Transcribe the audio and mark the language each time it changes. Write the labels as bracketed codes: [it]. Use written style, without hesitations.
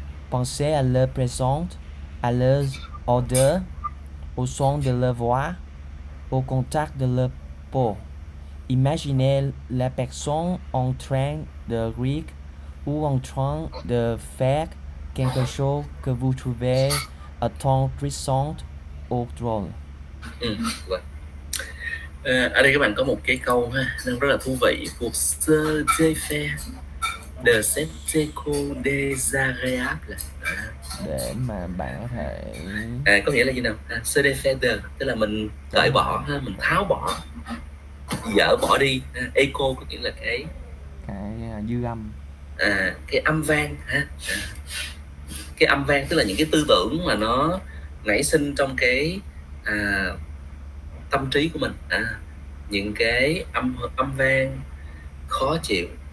[fr] Pensez à leur présence, à leur odeur, au son de leur voix, au contact de leur peau. Imaginez la personne en train de rire ou en train de faire quelque chose que vous trouvez attendrissant ou drôle. [vi] Ở đây các bạn có một cái câu đang rất là thú vị. [fr] Pour se défaire de cette écho désagréable. [vi] Để mà bạn có thể có nghĩa là gì nào? [fr] Se défaire de [vi] tức là mình cởi bỏ, mình tháo bỏ, dỡ bỏ đi. Echo có nghĩa là cái dư âm, cái âm vang cái âm vang tức là những cái tư tưởng mà nó nảy sinh trong cái tâm trí của mình, những cái âm vang khó chịu.